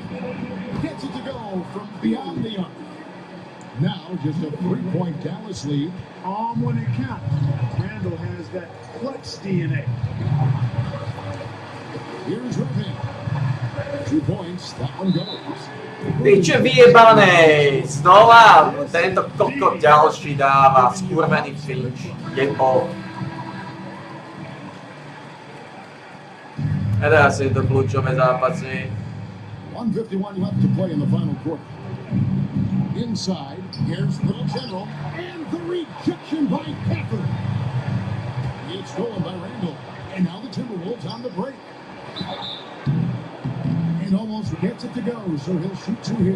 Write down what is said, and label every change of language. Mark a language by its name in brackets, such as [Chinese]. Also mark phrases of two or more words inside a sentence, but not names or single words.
[English] Gets it to go from beyond the arc. Now just a 3-point Dallas lead. When it counts. Randall has that clutch DNA. Here's Irving. 2 points. That one goes. [Slovak] Piče vyjebanej! Znova tento kokot ďalší dáva. Skurvený Finch. Jebo. Nedaria sa im to kľúčové zápasy. [English] 1:51 left to play in the final quarter. Inside, here's Little General, and the rejection by Packer. It's stolen by Randall, and now the Timberwolves on the break. And almost gets it to go, so he'll shoot 2 here.